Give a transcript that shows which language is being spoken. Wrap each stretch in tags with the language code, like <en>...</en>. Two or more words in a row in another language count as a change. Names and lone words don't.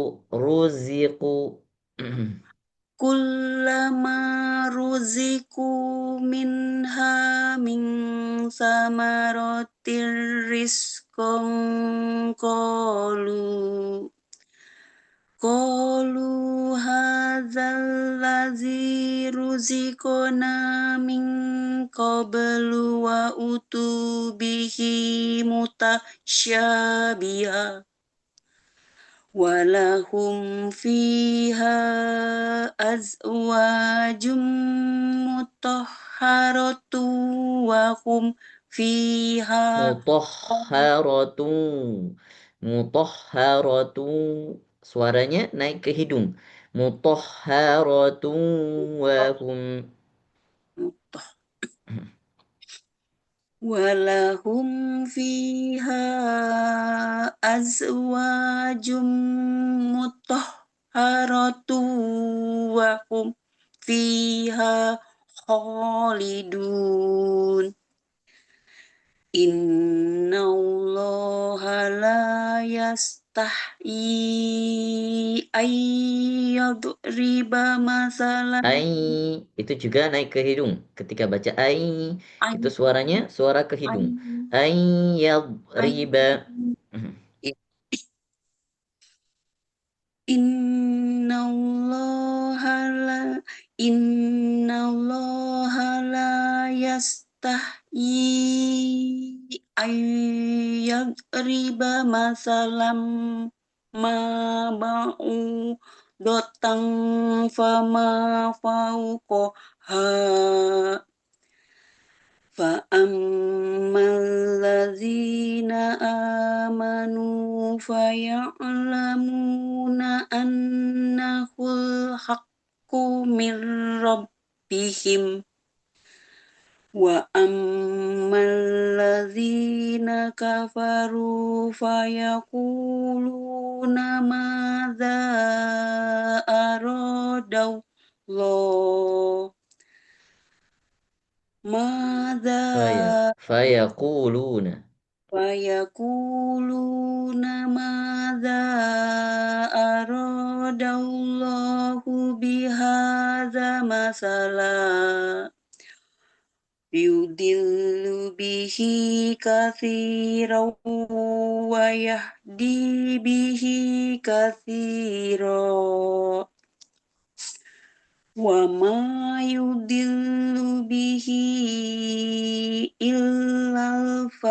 <ar>كلما رزقوا منها من ثمرة رزقا قالوا هذا الذي رزقنا من قبل وأتوا به متشابها ولهم فيها أزواج مطهرة وهم فيها Mutahharatu.</ar> <id>Suaranya naik ke hidung.</id> <ar>مطهرة وهم. ولهم فيها أزواج مطهرة وهم فيها خالدون. إن الله لا يستحيي أن يضرب مثلا.</ar> <id>Itu juga naik ke hidung. Ketika baca itu suaranya suara ke hidung.</id> <ar>Ayyadriba. إن الله لا يستحيي أن يضرب مثلا ما بعوضة فما فوقها فأما الذين آمنوا فيعلمون أنه الحق من ربهم وأما الذين كفروا فيقولون ماذا أراد الله Fayaquluna ماذا أراد الله بهذا مثلا يضل به كثيرا ويهدي به كثيرا وما يضل به إلا</ar>